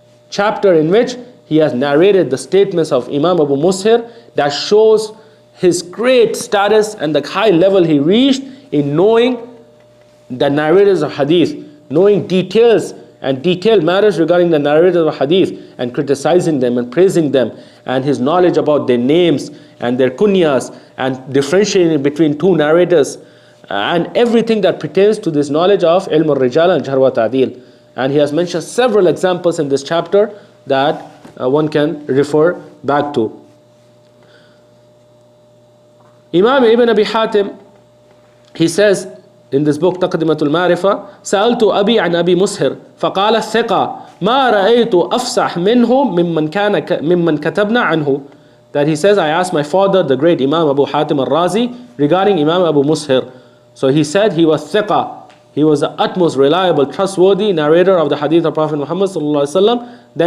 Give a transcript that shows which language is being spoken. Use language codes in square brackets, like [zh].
[en] Chapter in which he has narrated the statements of Imam Abu Mushir that shows his great status and the high level he reached in knowing the narrators of hadith, knowing details and detailed matters regarding the narrators of hadith, and criticizing them and praising them, and his knowledge about their names and their kunyas, and differentiating between two narrators, and everything that pertains to this knowledge of ilm al-rijal and Jarh wat-Tadeel. And he has mentioned several examples in this chapter that one can refer back to. [ar] Imam Ibn Abi Hatim, [en] he says in this book [ar] Taqdimatul-Marifah, سألت أبي عن أبي مسهر فقال الثقة ما رأيت أفصح منه ممن كتبنا عنه. [en] That he says, I asked my father, the great Imam Abu Hatim al-Razi, regarding Imam Abu Mushir. So he said he was thiqa, he was the utmost reliable, trustworthy narrator of the hadith of Prophet Muhammad ﷺ.